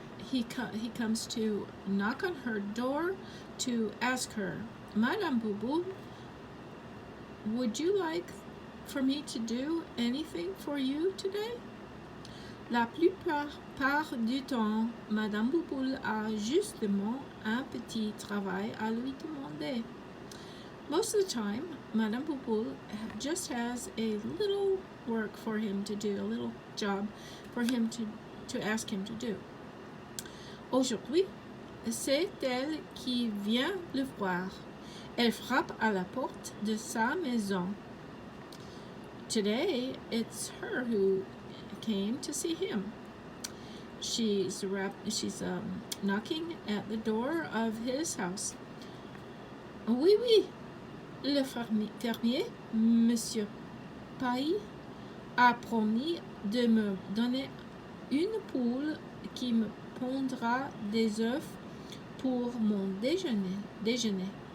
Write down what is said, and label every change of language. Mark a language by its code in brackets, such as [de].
[en] He comes to knock on her door to ask her, Madame Bouboule, would you like for me to do anything for you today? [fr] La plupart du temps, Madame Bouboule a justement un petit travail à lui demander. [en] Most of the time, Madame Bouboule just has a little work for him to do, a little job for him to ask him to do. [fr] Aujourd'hui, c'est elle qui vient le voir. Elle frappe à la porte de sa maison. [en] Today, it's her who came to see him. She's knocking at the door of his house. [fr] Oui, oui, le fermier, Monsieur Paille, a promis de me donner une poule qui me pondra des œufs pour mon déjeuner.